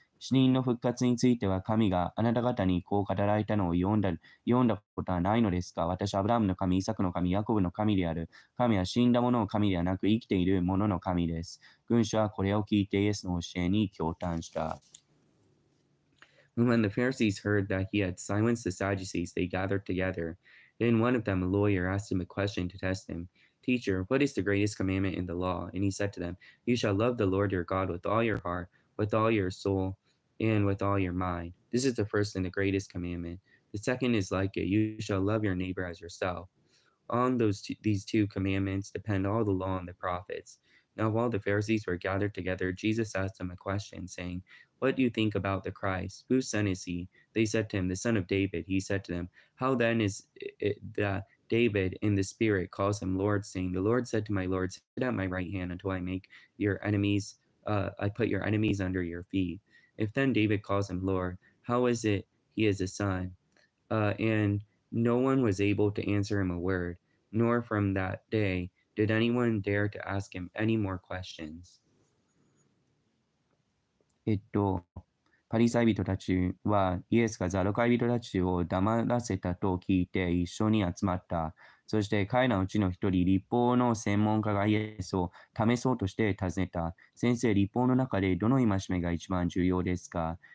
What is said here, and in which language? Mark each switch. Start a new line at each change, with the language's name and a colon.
Japanese: 死人の復活については神があなた方にこう語られたのを読んだことはないのですか？私はアブラハムの神、イサクの神、ヤコブの神である。神は死んだ者の神ではなく生きている者の神です。群衆はこれを聞いてイエスの教えに驚嘆した。
English: When the Pharisees heard that he had silenced the Sadducees, they gathered together. Then one of them, a lawyer, asked him a question to test him. Teacher, what is the greatest commandment in the law? And he said to them, You shall love the Lord your God with all your heart, with all your soul, and with all your mind. This is the first and the greatest commandment. The second is like it. You shall love your neighbor as yourself. On these two commandments depend all the law and the prophets. Now, while the Pharisees were gathered together, Jesus asked them a question, saying, What do you think about the Christ? Whose son is he? They said to him, The son of David. He said to them, How then is it that David in the Spirit calls him Lord, saying, The Lord said to my Lord, Sit at my right hand until I make your enemies, I put your enemies under your feet. If then David calls him Lord, how is it he is a son? And no one was able to answer him a word, nor from that day did anyone dare to ask him any more questions.
Japanese: パリサイ人たちはイエスがザドカイ人たちを黙らせたと聞いて一緒に集まった。そして彼らのうちの一人、律法の専門家がイエスを試そうとして尋ねた。先生、律法の中でどの戒めが一番重要ですか？